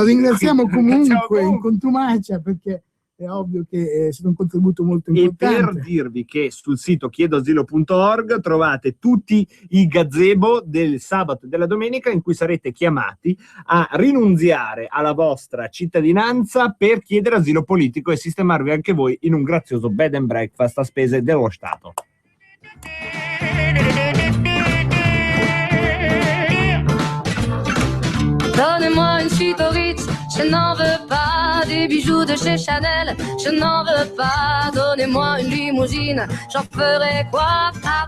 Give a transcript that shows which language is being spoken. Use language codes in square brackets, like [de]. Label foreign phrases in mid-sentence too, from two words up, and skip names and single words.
[it] Lo ringraziamo comunque in contumacia, perché è ovvio che è stato un contributo molto importante. E per dirvi che sul sito chiedoasilo.org trovate tutti i gazebo del sabato e della domenica, in cui sarete chiamati a rinunziare alla vostra cittadinanza per chiedere asilo politico e sistemarvi anche voi in un grazioso [en] bed and breakfast [it] a spese dello Stato. [fr] Donnez-moi une suite au Ritz, je n'en veux pas. Des bijoux de chez Chanel, je n'en veux pas. Donnez-moi une limousine, j'en ferai quoi?